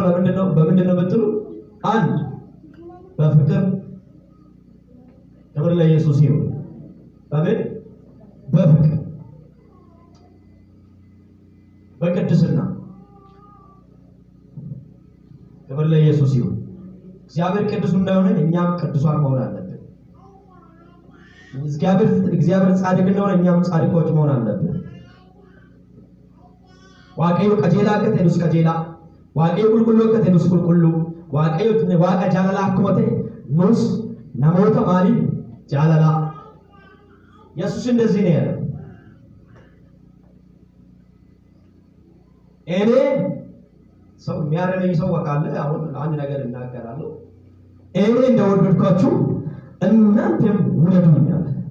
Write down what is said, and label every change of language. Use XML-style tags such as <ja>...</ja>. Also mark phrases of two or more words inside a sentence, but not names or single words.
<am>በምንድነው ብትሉ አንድ በፍቅር ክብር ለኢየሱስ ይሁን። በፍቅር በቅድስና ክብር ለኢየሱስ ይሁን። እግዚአብሔር ቅዱስ እንደሆነ እኛም ቅዱሳን መሆን አለብን። እግዚአብሔር ጻድቅ እንደሆነ እኛም ጻድቆች መሆን አለብን።</am> <om>waaqayyo qajeelaa akka ta'e nus qajeelaa, waaqayyo qulqulluu akka ta'e nus qulqulluu, waaqayyo waaqa jaalalaa akkuma ta'e nus namoota maaliif jaalalaa?</om> <am>ኢየሱስ እንደዚህ ነው ያለው። እኔ ሰው የሚያረመኝ ሰው ካለ አሁን አንድ ነገር እናገራለሁ። እኔ እንደወደድኳችሁ እናንተም ውደዱኝ አለ።</am>